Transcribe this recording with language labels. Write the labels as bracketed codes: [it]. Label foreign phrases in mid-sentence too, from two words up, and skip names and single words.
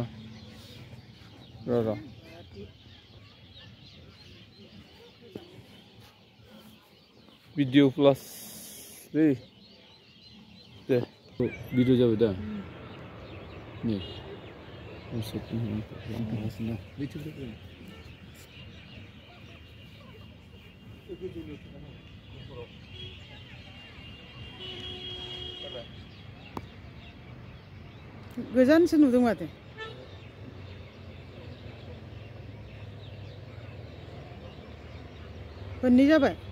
[ms] Rara. Video plus. Deh. Deh. Video jauh dah. Nih. Masuk ni. Masuk. Video tu. [brx] गोजानसो नुदों माथो खननै जाबाय